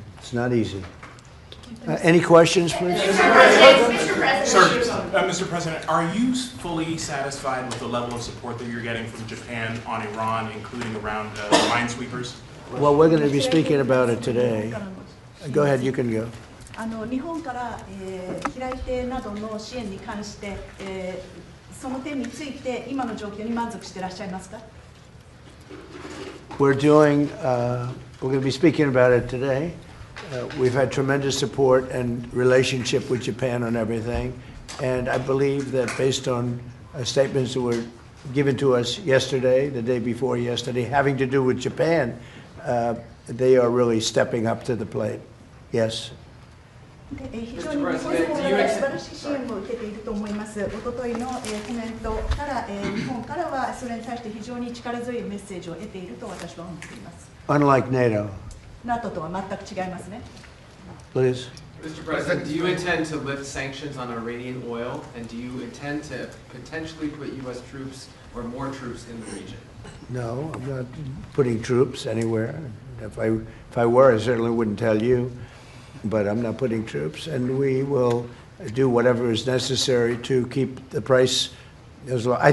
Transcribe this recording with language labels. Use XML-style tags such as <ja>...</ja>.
<en>It's not easy. Any questions, please? Mr. President, are you fully satisfied with the level of support that you're getting from Japan on Iran, including around minesweepers? Well, we're going to be speaking about it today. Go ahead, you can go.</en> <ja>日本から、平井邸などの支援に関して、その点について今の状況に満足していらっしゃいますか？</ja> <en>We're going to be speaking about it today. We've had tremendous support and relationship with Japan on everything, and I believe that based on statements that were given to us yesterday, the day before yesterday, having to do with Japan, they are really stepping up to the plate. Yes.</en> <ja>非常に日本から素晴らしい支援を受けていると思います。おとといのコメントから、日本からはそれに対して非常に力強いメッセージを得ていると私は思っています。</ja> <en>Unlike NATO.</en> <ja>NATO とは全く違いますね。</ja> <en>Please. Mr. President, do you intend to lift sanctions on Iranian oil, and do you intend to potentially put U.S. troops or more troops in the region? No, I'm not putting troops anywhere. If I were, I certainly wouldn't tell you. But I'm not putting troops, and we will do whatever is necessary to keep the price as low.</en>